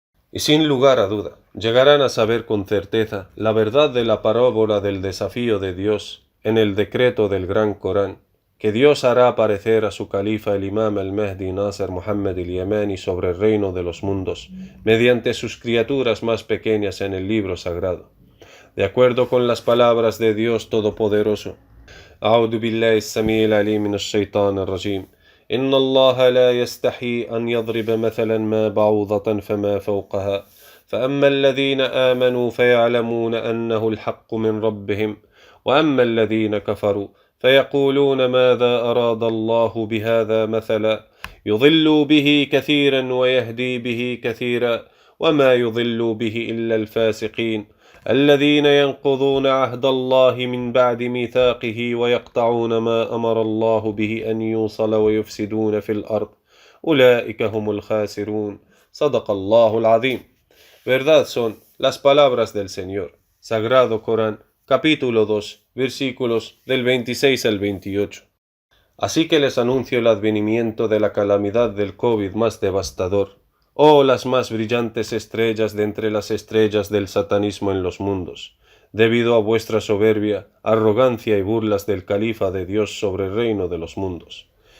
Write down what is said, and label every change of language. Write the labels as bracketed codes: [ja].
[es] Y sin lugar a duda, llegarán a saber con certeza la verdad de la parábola del desafío de Dios en el decreto del Gran Corán, que Dios hará aparecer a su califa el Imam al-Mahdi Nasser Muhammad al-Yamani sobre el reino de los mundos, mediante sus criaturas más pequeñas en el libro sagrado. De acuerdo con las palabras de Dios Todopoderoso, [ar] أعوذ بالله السميع العليم من الشيطان الرجيم إن الله لا يستحي أن يضرب مثلا ما بعوضة فما فوقها فأما الذين آمنوا فيعلمون أنه الحق من ربهم وأما الذين كفروا فيقولون ماذا أراد الله بهذا مثلا يضل به كثيرا ويهدي به كثيرا وما يضل به إلا الفاسقين الذين ينقضون عهد الله من بعد ميثاقه ويقطعون ما أمر الله به أن يوصل ويفسدون في الأرض أولئك هم الخاسرون صدق الله العظيم. [es] Verdad son las palabras del Señor. Sagrado Corán, capítulo 2, versículos del 26 al 28. Así que les anuncio el advenimiento de la calamidad del COVID más devastador, oh las más brillantes estrellas de entre las estrellas del satanismo en los mundos, debido a vuestra soberbia, arrogancia y burlas del califa de Dios sobre el reino de los mundos.